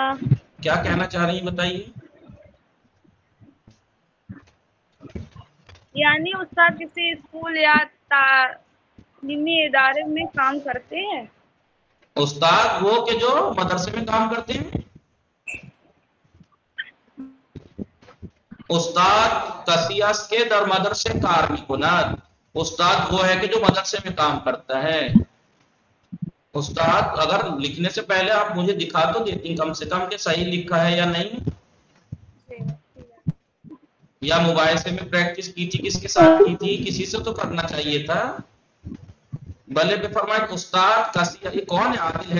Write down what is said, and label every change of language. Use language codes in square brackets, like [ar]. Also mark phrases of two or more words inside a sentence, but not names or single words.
[ur] کیا کہنا چاہ رہی ہیں بتائیے. یعنی استاد کسی اسکول یا تعلیمی ادارے میں کام کرتے ہیں. استاد وہ کہ جو مدرسے میں کام کرتے ہیں. [fa] استاد کسی است که در مدرسه کار میکند. [ur] استاد وہ ہے کہ جو مدرسے میں کام کرتا ہے. استاد اگر لکھنے سے پہلے آپ مجھے دکھا تو دیتی کم سے کم کہ صحیح لکھا ہے یا نہیں. یا مباحثے میں پریکٹس کی تھی کس کے ساتھ کی تھی؟ کسی سے تو کرنا چاہیے تھا. بلے پہ فرمائے استاد کسی. یہ کون ہے؟